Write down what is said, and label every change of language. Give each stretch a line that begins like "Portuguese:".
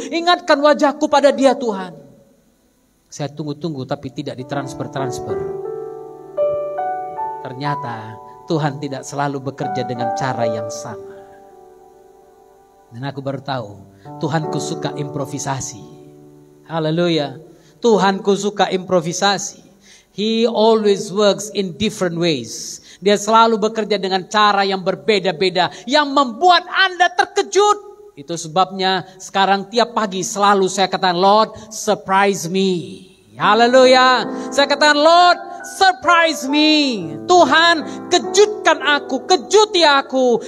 Indonesian: Ingatkan wajahku pada dia Tuhan. Saya tunggu-tunggu tapi tidak ditransfer-transfer. Ternyata Tuhan tidak selalu bekerja dengan cara yang sama. Dan aku baru tahu, Tuhanku suka improvisasi. Haleluya. Tuhanku suka improvisasi.
English: He always works in different ways.
Indonesian: Dia selalu bekerja dengan cara yang berbeda-beda. Yang membuat Anda terkejut. Itu sebabnya sekarang tiap pagi selalu saya katakan,
English: Lord, surprise me.
Indonesian: Haleluya. Saya katakan,
English: Lord, surprise me.
Indonesian: Tuhan, kejutkan aku, kejuti aku.